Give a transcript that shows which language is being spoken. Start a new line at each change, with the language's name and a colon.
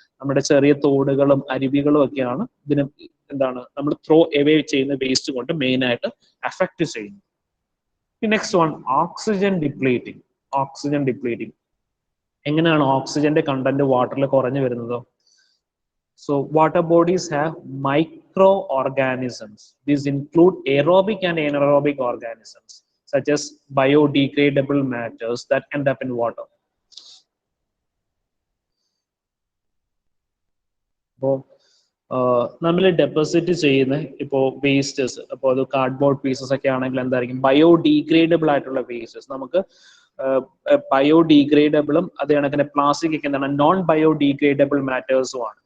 Malayalam: നമ്മുടെ ചെറിയ തോടുകളും അരുവികളും ഒക്കെയാണ് ഇതിന് എന്താണ് നമ്മൾ
English: throw away
Malayalam: ചെയ്യുന്ന വേസ്റ്റ് കൊണ്ട് മെയിൻ ആയിട്ട് അഫക്ട് ചെയ്യുന്നത്.
English: Next one, oxygen depleting.
Malayalam: എങ്ങനെയാണ് ഓക്സിജന്റെ കണ്ടന്റ് വാട്ടറിൽ കുറഞ്ഞു വരുന്നത്?
English: So water bodies have microorganisms. These include aerobic and anaerobic organisms such as biodegradable matters that end up in water.
Malayalam: അപ്പോൾ നമ്മൾ ഡെപ്പോസിറ്റ് ചെയ്യുന്ന ഇപ്പോൾ വേസ്റ്റസ്, അപ്പോൾ അത് കാർഡ്ബോർഡ് പീസസ് ഒക്കെ ആണെങ്കിൽ എന്തായിരിക്കും, ബയോഡീഗ്രേഡബിൾ ആയിട്ടുള്ള വേസ്റ്റസ്. നമുക്ക് ബയോഡീഗ്രേഡബിളും അത് കണക്കിന് പ്ലാസ്റ്റിക് ഒക്കെ എന്താണ് നോൺ ബയോഡീഗ്രേഡബിൾ മാറ്റേഴ്സും ആണ്.